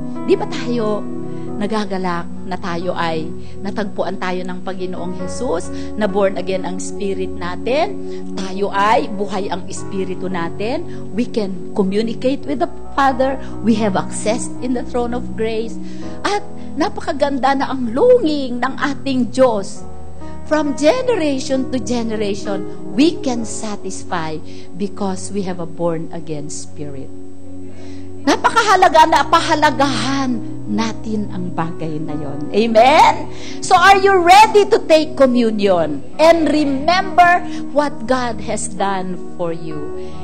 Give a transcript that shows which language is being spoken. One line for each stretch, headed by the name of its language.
Filipino: Di ba tayo nagagalak na tayo ay natagpuan tayo ng Panginoong Jesus, na born again ang spirit natin, tayo ay buhay ang espiritu natin,
English: we can communicate with the Father, we have access in the throne of grace,
Filipino: at napakaganda na ang longing ng ating Diyos.
English: From generation to generation, we can satisfy because we have a born-again spirit.
Filipino: Napakahalaga na pahalagahan natin ang bagay na yon. Amen?
English: So are you ready to take communion? And remember what God has done for you.